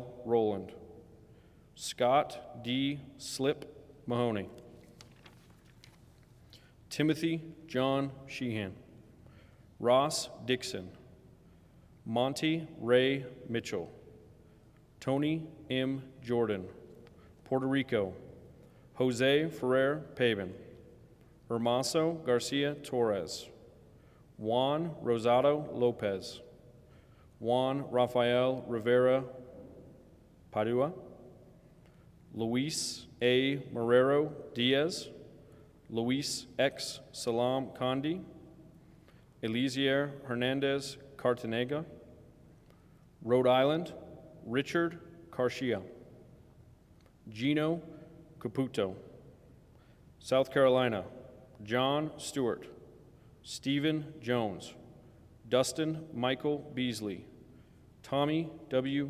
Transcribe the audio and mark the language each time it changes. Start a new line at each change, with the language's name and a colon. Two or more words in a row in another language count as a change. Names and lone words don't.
English: Rowland, Scott D. Slip Mahoney, Timothy John Sheehan, Ross Dixon, Monty Ray Mitchell, Tony M. Jordan, Puerto Rico, Jose Ferrer Pavin, Hermoso Garcia Torres, Juan Rosado Lopez, Juan Rafael Rivera Padua, Luis A. Marrero Diaz, Luis X. Salam Condi, Eliezer Hernandez Cartanega, Rhode Island, Richard Carshia, Gino Caputo, South Carolina, John Stewart, Stephen Jones, Dustin Michael Beasley, Tommy W.